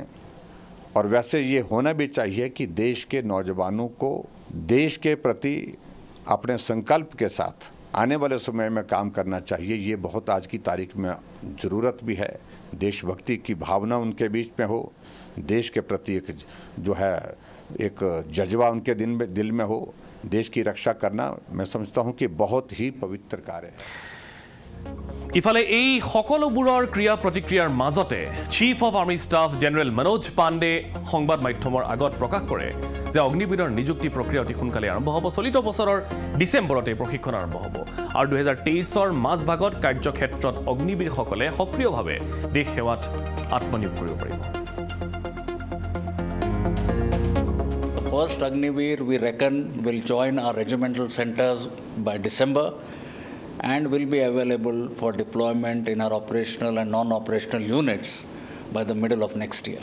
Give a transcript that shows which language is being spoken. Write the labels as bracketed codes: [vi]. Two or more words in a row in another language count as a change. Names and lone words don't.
[hi] और वैसे ये होना भी चाहिए कि देश के नौजवानों को देश के प्रति अपने संकल्प के साथ आने वाले समय में काम करना चाहिए। ये बहुत आज की तारीख में ज़रूरत भी है। देशभक्ति की भावना उनके बीच में हो, देश के प्रति एक जो है एक जज्बा उनके दिल में हो, देश की रक्षा करना मैं समझता हूं कि बहुत ही पवित्र कार्य है। [as] ইফালে এই সকলোবোৰৰ ক্ৰিয়া প্ৰতিক্ৰিয়াৰ মাজতে [en] chief of army staff [as] জেনেৰেল মনোজ পাণ্ডে সংবাদ মাধ্যমৰ আগত প্ৰকাশ কৰে যে অগ্নিবীৰৰ নিযুক্তি প্ৰক্ৰিয়া অতি সোনকালে আৰম্ভ হ'ব। চলিত বছৰৰ ডিচেম্বৰতে প্ৰশিক্ষণ আৰম্ভ হ'ব আৰু 2023ৰ মাজভাগত কাৰ্যক্ষেত্ৰত অগ্নিবীৰসকলে সক্ৰিয়ভাৱে দেশ সেৱাত আত্মনিয়োগ কৰিব পাৰিব। [en] First Agniveer, we reckon, will join our regimental centers by December and will be available for deployment in our operational and non-operational units by the middle of next year.